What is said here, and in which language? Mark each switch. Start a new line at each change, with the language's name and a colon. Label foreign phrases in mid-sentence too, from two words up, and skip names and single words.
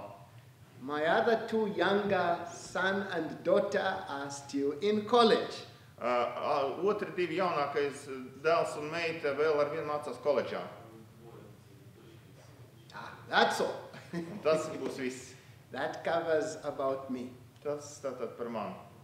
English: My other 2 younger son and daughter are still in college.
Latvian: Otri 2 jaunākais dēls un meita vēl ar vienu mācās koledžā.
English: That's all.
Latvian: Un tas būs viss.
English: That covers about me.
Latvian: Tas tātad par mani.